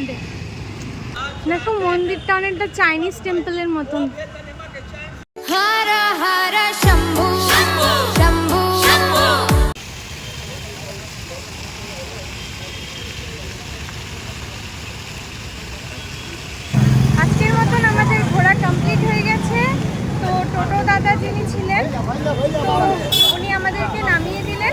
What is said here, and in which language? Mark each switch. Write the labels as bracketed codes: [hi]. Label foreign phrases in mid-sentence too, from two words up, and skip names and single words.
[bn] দেখো মন্দিরটা অনেকটা চাইনিজ টেম্পলের মতন। [hi] हर हर शम्भु शम्भु [bn] আজকের মতন আমাদের ঘোরা কমপ্লিট হয়ে গেছে। তো টোটো দাদা যিনি ছিলেন, তো উনি আমাদেরকে নামিয়ে দিলেন।